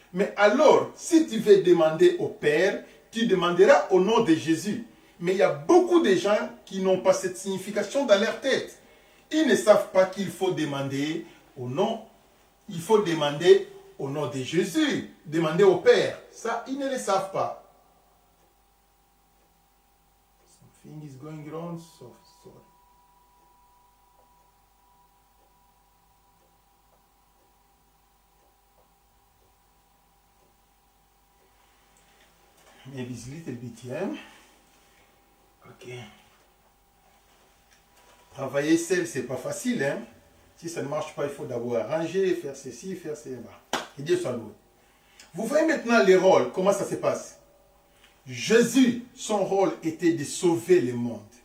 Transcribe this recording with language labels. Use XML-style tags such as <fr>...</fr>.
<fr>Mais alors, si tu veux demander au Père, tu demanderas au nom de Jésus. Mais il y a beaucoup de gens qui n'ont pas cette signification dans leur tête. Ils ne savent pas qu'il faut demander au nom. Il faut demander au nom de Jésus. Demander au Père. Ça, ils ne le savent pas.</fr> <en>Something is going wrong, so sorry. Maybe it's a little bit, yeah. Ok.</en> <fr>Travailler seul, c'est pas facile, hein. Si ça ne marche pas, il faut d'abord arranger, faire ceci, faire cela. Et Dieu soit loué. Vous voyez maintenant les rôles, comment ça se passe. Jésus, son rôle était de sauver le monde.</fr>